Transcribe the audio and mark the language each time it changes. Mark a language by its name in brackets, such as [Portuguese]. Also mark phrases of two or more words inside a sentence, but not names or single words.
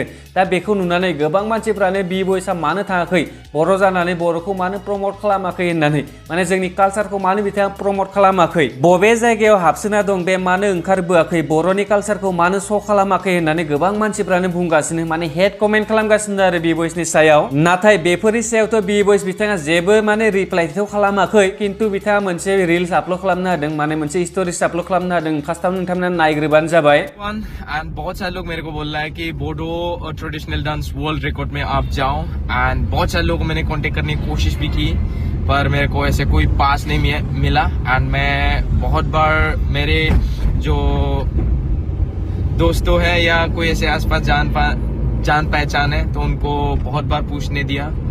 [Bodo] दा बेखौ नुनानै गोबां मानसिफ्रानो बी बयसआ मानो थाङाखै बर' जानानै बर'खौ मानो प्रमोट खालामाखै होननानै माने जोंनि कालचारखौ मानो बिथाङा प्रमोट खालामाखै बबे जायगायाव हाबसोना दं बे मानो ओंखारबोआखै बर'नि कालचारखौ मानो श' खालामाखै होननानै गोबां मानसिफ्रानो बुंगासिनो माने [English] hate comment [Bodo] खालामगासिनो आरो बी बयसनि सायाव। नाथाय बेफोरनि सायावथ' बी बयस बिथाङा जेबो माने रिप्लाइथ' खालामाखै किन्तु बिथाङा मोनसे [English] reels upload [Bodo] खालामनो होदों माने मोनसे [English] stories upload [Bodo] खालामनो होदों फार्स्टआवनो नोंथांमोना नायग्रोबानो जाबाय। [Hindi] एंड बहुत सारे लोग मेरे को बोल रहा है कि बोडो [English] traditional dance world record [Hindi] में आप जाओ एंड बहुत सारे लोगों को मैंने कांटेक्ट करने की कोशिश भी की पर मेरे को ऐसे कोई पास नहीं मिला एंड मैं बहुत बार मेरे जो दोस्तों है या कोई ऐसे आसपास जान पहचान है तो उनको बहुत बार पूछने दिया।